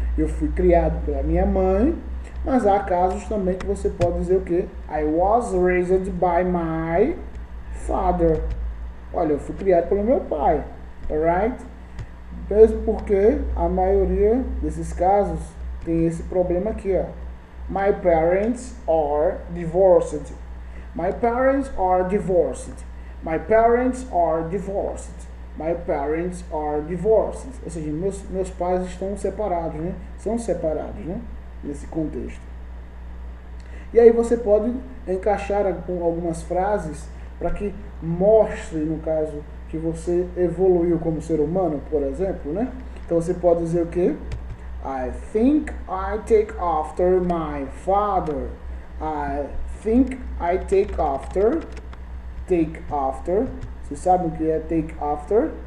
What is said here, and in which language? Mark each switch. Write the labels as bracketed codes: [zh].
[pt] Eu fui criado pela minha mãe, mas há casos também que você pode dizer o quê? [en] I was raised by my father. [pt] Olha, eu fui criado pelo meu pai, alright? Mesmo porque a maioria desses casos tem esse problema aqui, ó. [en] My parents are divorced. My parents are divorced. My parents are divorced. My parents are divorced. [pt] Ou seja, meus pais estão separados, né? São separados, né? Nesse contexto. E aí você pode encaixar algumas frases para que mostre, no caso, que você evoluiu como ser humano, por exemplo, né? Então você pode dizer o quê? [en] I think I take after my father. I think I take after. Take after. [pt] Vocês sabem o que é take after?